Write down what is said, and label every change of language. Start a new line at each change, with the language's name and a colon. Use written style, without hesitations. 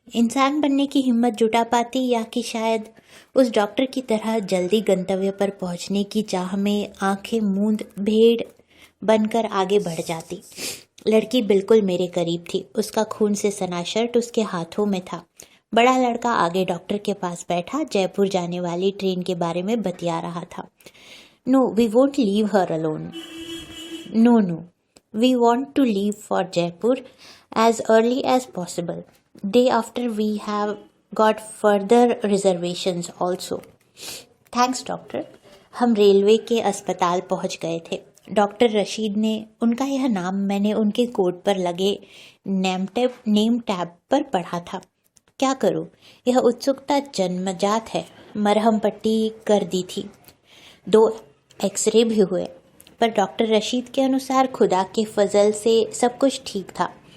Hindi: इंसान बनने की हिम्मत जुटा पाती, या कि शायद उस डॉक्टर की तरह जल्दी गंतव्य पर पहुंचने की चाह में आंखें मूंद भेड़ बनकर आगे बढ़ जाती। लड़की बिल्कुल मेरे करीब थी। उसका खून से सना शर्ट उसके हाथों में था। बड़ा लड़का आगे डॉक्टर के पास बैठा जयपुर जाने वाली ट्रेन के बारे में बतिया रहा था।
English: No, we won't leave her alone. No, we want to leave for Jaipur as early as possible. Day after we have got further reservations also.
Hindi: Thanks doctor. हम रेलवे के अस्पताल पहुंच गए थे। डॉक्टर रशीद ने, उनका यह नाम मैंने उनके कोट पर लगे नेम टैब पर पढ़ा था। क्या करूं, यह उत्सुकता जन्मजात है। मरहम पट्टी कर दी थी, 2 एक्सरे भी हुए, पर डॉक्टर रशीद के अनुसार खुदा के फजल से सब कुछ ठीक था।